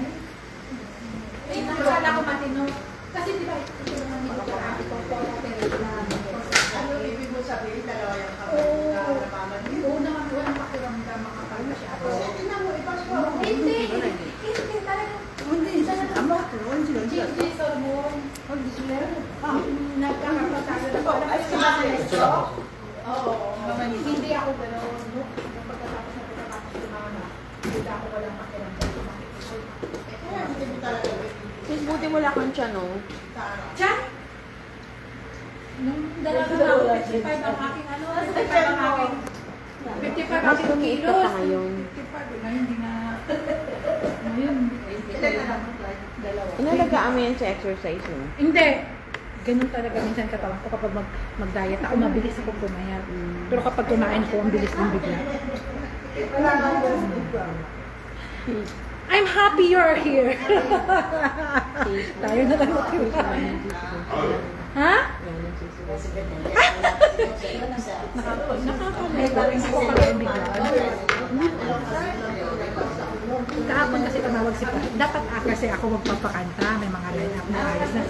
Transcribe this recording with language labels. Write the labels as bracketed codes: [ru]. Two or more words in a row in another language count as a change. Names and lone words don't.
[tl] Eh, akala ko matino. Kasi di ba, ito naman nito ko ate ko po, Ano ibig mo sabihin, dalawa yung Oo. kapag Oo naman, walang pakiramdam makapal masyado. Tingnan mo, ipasok mo. Hindi talaga. [ko] 언제 안 먹었어. 언제 [tl] Hindi, sormon. Nagkakapatago na po. Oo. Hindi ako gano'n. Pagkatapos na hindi ako walang pakiramdam. Kaya hindi mo talaga. Sis, buti wala kang tiyan, no? Diyan! Nung dalaga na ako, 55 ang aking ano, 55 ang aking 55 ang Mas aking lumiit ka kilos. pa ngayon. 55, ngayon hindi na. Ngayon, Inalagaan mo yan sa exercise, no? hindi. Ganun talaga minsan katawan ko kapag mag-diet ako, mabilis ako pumayat. Pero kapag kumain ko, ang bilis din bigla. [en] I'm happy you're here. [tl] Tayo na lang magkiwala. Ha? Nakakalimutan ko pala bigla. Kahapon kasi tumawag si Pa. Dapat kasi ako magpapakanta. May mga line-up na ayos na.